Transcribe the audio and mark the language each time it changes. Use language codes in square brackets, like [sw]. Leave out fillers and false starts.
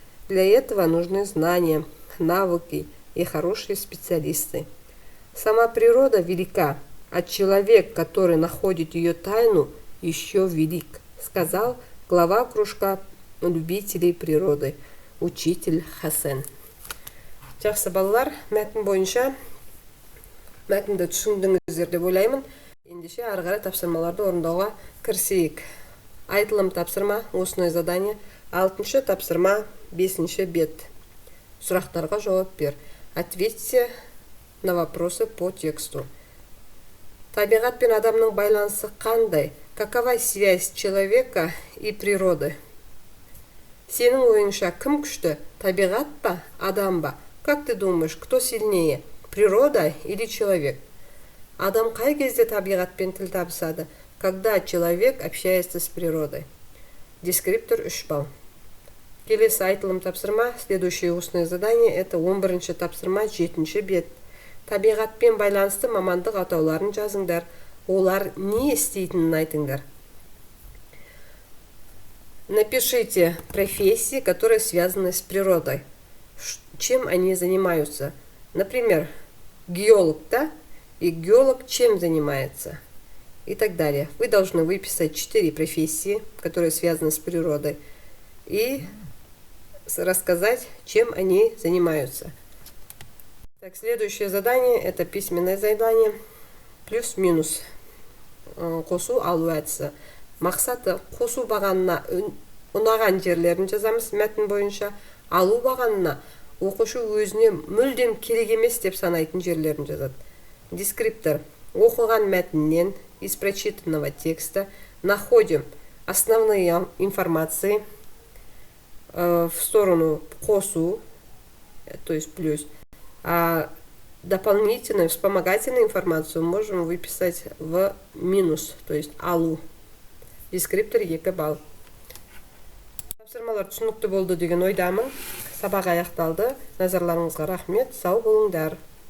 [ru] Для этого нужны знания, навыки и хорошие специалисты. Сама природа велика, а человек, который находит ее тайну, еще велик, сказал глава кружка любителей природы. Учитель Хасен. [kk] Жақсы балалар, мәтін бойынша мәтінді түсіндіңіздер деп ойлаймын. Ендеше ары қарай тапсырмаларды орындауға кірісейік. Айтылым тапсырма, осындай задание. 6-шы тапсырма, 5-ші бет. Сұрақтарға жауап бер. [ru] Ответьте на вопросы по тексту. [kk] Табиғат пен адамның байланысы қандай? [ru] Какова связь человека и природы? [kk] Сенің ойыңша кім күшті? Табиғат па, адам ба? [ru] Как ты думаешь, кто сильнее? Природа или человек? [kk] Адам қай кезде табиғатпен тіл табысады? [ru] Когда человек общается с природой? Дескриптор 3 балл. [kk] Келесі айтылым тапсырма, [ru] следующее устное задание, это [kk] 11-ші тапсырма, 7-ші бет. Табиғатпен байланысты мамандық атауларын жазыңдар. Олар не істейтінін айтыңдар. [ru] Напишите профессии, которые связаны с природой. Чем они занимаются? Например, геолог, да? И геолог чем занимается? И так далее. Вы должны выписать 4 профессии, которые связаны с природой, и рассказать, чем они занимаются. Так, следующее задание, это письменное задание, плюс-минус. [kk] Қосу алу әдісі. Мақсаты қосу бағанына ұнаған жерлерін жазамыз мәтін бойынша, алу бағанына оқушы өзіне мүлдем керек емес деп санайтын жерлерін жазады. Дескриптор. Оқылған мәтіннен [ru] из прочитанного текста находим основные информации в сторону қосу, то есть плюс, а дополнительную вспомогательную информацию можем выписать в минус, то есть алу. [kk] Дескриптор 2 балл. Тапсырмалар түсінікті болды деген ойдамын. Сабақ аяқталды. Назарларыңызға рахмет. Сау болыңдар.